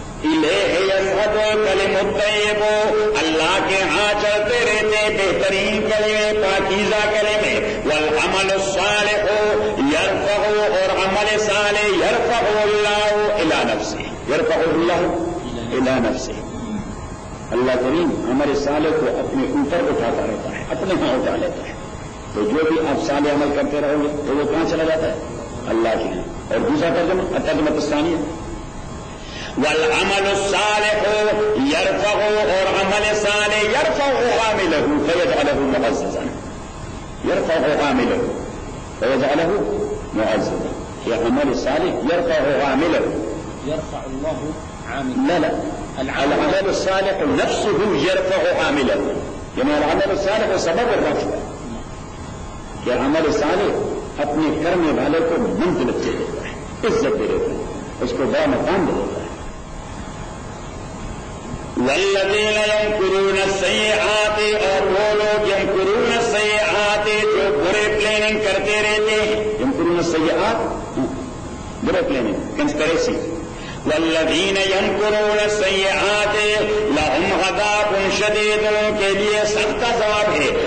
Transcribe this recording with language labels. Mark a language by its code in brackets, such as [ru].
[ar] الیہ یسعد کلم الطیب [ur] اللہ کے ہاں چلتے رہتے بہترین کلمے پاکیزہ کلمے [ar] والعمل الصالح یرفعہ [ur] اور عمل صالح [ar] یرفعہ اللہ الی نفسہ یرفعہ اللہ الی نفسہ [ur] اللہ کریم ہمارے صالح کو اپنے اوپر اٹھاتا رہتا ہے اپنے ہاں اٹھا لیتا ہے. تو جو بھی آپ صالح عمل کرتے رہو گے تو وہ کہاں چلا جاتا ہے اللہ کے ہاں. اور دوسرا ترجمہ ترجمہ ثانیہ [ar] والعمل الصالح يرفعه [ur] اور عمل صالح [ar] يرفع عامله فيجعله معززا يرفع عامله فيجعله معززا يا عمل الصالح يرفع عامله يرفع الله عامله لا لا العمل الصالح نفسه يرفع عامله يعني العمل الصالح هو سبب الرفع يا عمل الصالح [ur] اپنے کرنے والے کو منزلت دے دیتا ہے عزت دے دیتا ہے، اس کو بڑا مقام دے دیتا ہے. [ar] والذین ینکرون السیئات، [ur] اور وہ لوگ [ar] ینکرون السیئات [ur] جو برے پلاننگ کرتے رہتے ہیں. [ar] ینکرون السیئات [ur] برے پلاننگ کنسپریسی. [ar] والذین ینکرون السیئات لهم عذاب شدید، [ur] کے لیے سخت عذاب ہے.